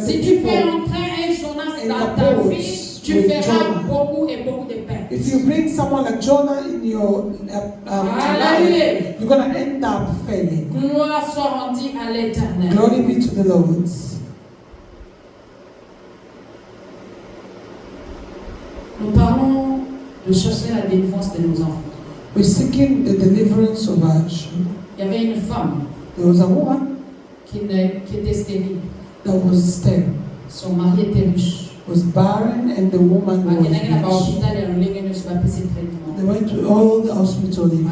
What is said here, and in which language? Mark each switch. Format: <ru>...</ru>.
<fr>si tu fais entrer un Jonas dans ta vie, tu feras beaucoup et beaucoup de pertes.</fr> <en>If you bring someone like Jonah in your life, you're going to end up failing.</en> <fr>Gloire soit rendue à l'Éternel.</fr> <en>Glory be to the Lord.</en> <fr>Nous parlons de chercher la délivrance de nos enfants.</fr> <en>We're seeking the deliverance of our children.</en> <fr>Il y avait une femme.</fr> <en>There was a woman</en> <fr>qui était stérile.</fr> <en>That was sterile.</en> <fr>Son mari était riche.</fr> <en>Was barren and the woman was rich. They went to all the hospital.</en>